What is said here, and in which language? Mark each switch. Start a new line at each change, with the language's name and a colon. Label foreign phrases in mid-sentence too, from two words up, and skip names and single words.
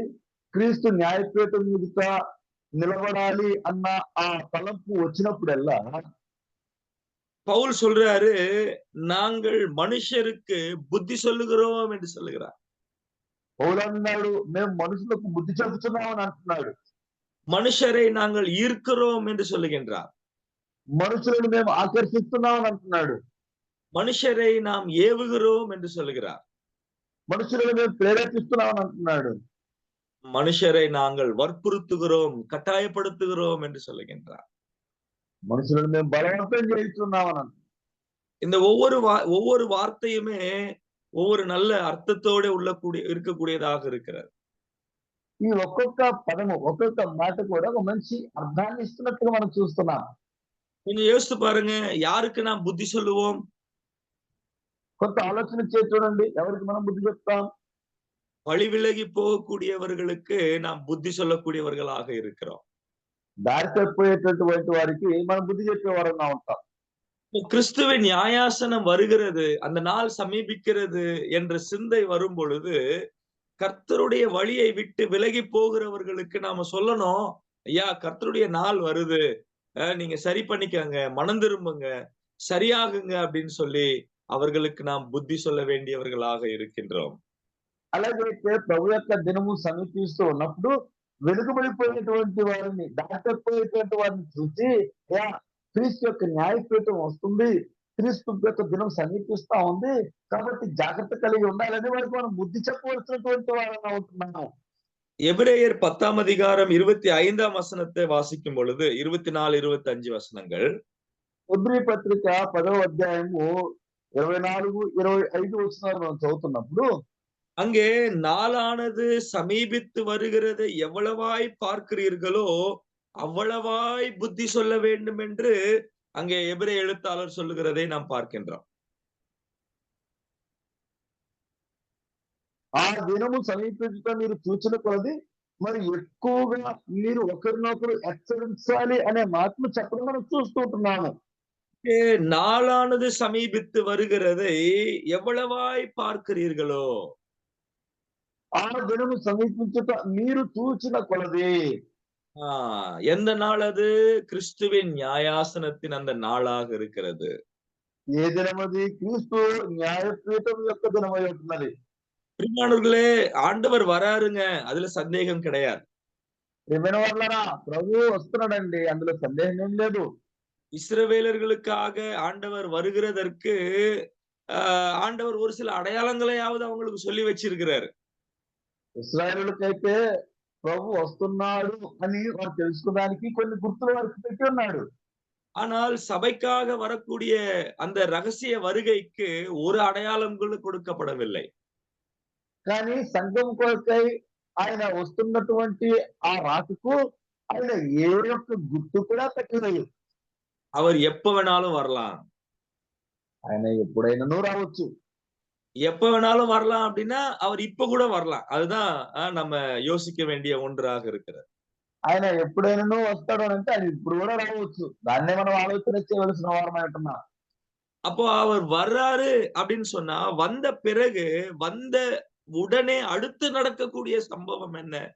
Telugu: క్రీస్తు న్యాయపీఠం మీద నిలబడాలి అన్న ఆ తలంపు వచ్చినప్పుడల్లా
Tamil: பவுல் சொல்றாரு, நாங்கள் மனுஷருக்கு புத்தி சொல்லுகிறோம் என்று சொல்லுகிறார்.
Telugu: పౌలు అన్నాడు, మేము మనుషులకు బుద్ధి చెబుతున్నామని అంటున్నాడు.
Tamil: மனுஷரை நாங்கள் ஈர்க்கிறோம் என்று சொல்லுகின்றார்.
Telugu: మనుషులను మేము ఆకర్షిస్తున్నామని అంటున్నాడు.
Tamil: மனுஷரை நாம் ஏவுகிறோம் என்று சொல்லுகிறார்.
Telugu: మనుషులను మేము ప్రేరేపిస్తున్నామని అంటున్నాడు.
Tamil: மனுஷரை நாங்கள் வற்புறுத்துகிறோம், கட்டாயப்படுத்துகிறோம் என்று சொல்லுகின்றார்.
Telugu: మనుషులను మేము బలవంతం చేయిస్తున్నామని అంటున్నాడు.
Tamil: இந்த ஒவ்வொரு வார்த்தையுமே ஒவ்வொரு நல்ல அர்த்தத்தோட இருக்கக்கூடியதாக இருக்கிறது.
Telugu: ఈ ఒక్కొక్క పదము ఒక్కొక్క మాట కూడా ఒక మంచి అర్థాన్ని ఇస్తున్నట్టుగా మనం చూస్తున్నాం.
Tamil: கொஞ்சம் யோசித்து பாருங்க, யாருக்கு நாம் புத்தி சொல்லுவோம்?
Telugu: కొంత ఆలోచన చేసి చూడండి, ఎవరికి మనం బుద్ధి చెప్తాం?
Tamil: வழி விலகி போகக்கூடியவர்களுக்கு நாம் புத்தி சொல்லக்கூடியவர்களாக இருக்கிறோம்.
Telugu: దారి తప్పిపోయేటటువంటి వారికి మనం బుద్ధి చెప్పేవారంగా ఉంటాం.
Tamil: கிறிஸ்துவின் நியாயாசனம் வருகிறது, அந்த நாள் சமீபிக்கிறது என்ற சிந்தை வரும் பொழுது கர்த்தருடைய வழியை விட்டு விலகி போகிறவர்களுக்கு நாம சொல்லணும், ஐயா கர்த்தருடைய நாள் வருது, நீங்க சரி பண்ணிக்கங்க, மனம் திரும்புங்க, சரியாகுங்க அப்படின்னு சொல்லி அவர்களுக்கு நாம் புத்தி சொல்ல வேண்டியவர்களாக இருக்கின்றோம்.
Telugu: అలాగైతే ప్రభు యొక్క దినము సమీపిస్తూ ఉన్నప్పుడు వెనుకబడిపోయినటువంటి వారిని, దాటపోయేటువంటి వారిని చూసి యా క్రీస్తు యొక్క న్యాయపీఠం వస్తుంది, క్రీస్తు యొక్క దినం సమీపిస్తా ఉంది, కాబట్టి జాగ్రత్త కలిగి ఉండాలని వారికి మనం బుద్ధి చెప్పవలసినటువంటి వారంగా ఉంటున్నాము.
Tamil: எபிரேயர் 10ஆம் அதிகாரம் 25ஆம் வசனத்தை வாசிக்கும் பொழுது 24, 25 வசனங்கள்.
Telugu: హెబ్రీ పత్రిక 10వ అధ్యాయము 24, 25 వచనాలు మనం చదువుతున్నప్పుడు
Tamil: அங்கே நாளானது சமீபித்து வருகிறதை எவ்வளவாய் பார்க்கிறீர்களோ அவ்வளவாய் புத்தி சொல்ல வேண்டும் என்று அங்கே எபிரேய எழுத்தாளர் சொல்லுகிறதை நாம் பார்க்கின்றோம்.
Telugu: ఆ దినము సమీపించడం మీరు చూచిన కొలది మరి ఎక్కువగా మీరు ఒకరినొకరు హెచ్చరించాలి అనే మాటను చెప్పడం మనం చూస్తూ ఉంటున్నాము.
Tamil: நாளானது சமீபித்து வருகிறதை எவ்வளவாய் பார்க்கிறீர்களோ,
Telugu: ఆ దినము సమీపించుట మీరు చూచిన కొలది.
Tamil: எந்த நாள் அது? கிறிஸ்துவின் நியாயாசனத்தின் அந்த நாளாக இருக்கிறது.
Telugu: ఏ దినమది? క్రీస్తు న్యాయపీఠం యొక్క దినమై ఉంటున్నది.
Tamil: பிரியமானவர்களே, ஆண்டவர் வராருங்க, அதுல சந்தேகம் கிடையாது.
Telugu: ప్రియమైన వాళ్ళారా, ప్రభు వస్తున్నాడండి, అందులో సందేహం ఏం లేదు.
Tamil: இஸ்ரவேலர்களுக்காக ஆண்டவர் வருகிறதற்கு ஆண்டவர் ஒரு சில அடையாளங்களையாவது அவங்களுக்கு சொல்லி வச்சிருக்கிறாரு.
Telugu: ఇశ్రాయేలుకైతే ప్రభు వస్తున్నాడు అని వారు తెలుసుకోవడానికి కొన్ని గుర్తులు వారికి పెట్టి ఉన్నాడు.
Tamil: ஆனால் சபைக்காக வரக்கூடிய அந்த ரகசிய வருகைக்கு ஒரு அடையாளங்களும் கொடுக்கப்படவில்லை.
Telugu: కానీ సంఘం కొరకై ఆయన వస్తున్నటువంటి ఆ రాకకు ఆయన ఏ యొక్క గుర్తు కూడా పెట్టలేదు.
Tamil: அவர் எப்ப வேணாலும் வரலாம்.
Telugu: ఆయన ఎప్పుడైనానూ రావచ్చు.
Tamil: எப்ப வேணாலும் வரலாம் அப்படின்னா அவர் இப்ப கூட வரலாம். அதுதான் நம்ம யோசிக்க வேண்டிய ஒன்றாக இருக்கிறது.
Telugu: ఆయన ఎప్పుడైనానూ వస్తాడు అని అంటే ఆయన ఇప్పుడు కూడా రావచ్చు. దాన్నే మనం ఆలోచన చేయవలసిన వారమై ఉంటున్నాం.
Tamil: அப்போ அவர் வர்றாரு அப்படின்னு சொன்னா வந்த பிறகு வந்த உடனே அடுத்து நடக்கக்கூடிய சம்பவம் என்ன?